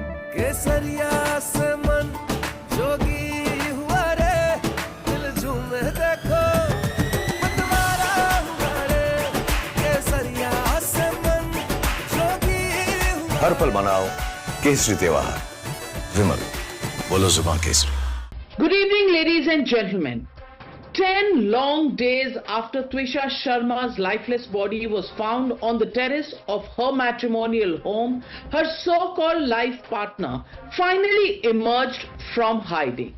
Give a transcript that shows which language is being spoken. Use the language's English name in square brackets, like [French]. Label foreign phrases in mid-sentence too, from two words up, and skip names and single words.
[Hindi] केसरिया से मन जोगी हुआ रे, दिल झूमे देखो मतवारा हुआ रे, केसरिया से मन जोगी हुआ। हर पल मनाओ केसरी त्योहार। विमल, बोलो जुबान केसरी। [English] Good evening, ladies and gentlemen. 10 long days after Twisha Sharma's lifeless body was found on the terrace of her matrimonial home, her so-called life partner finally emerged from hiding.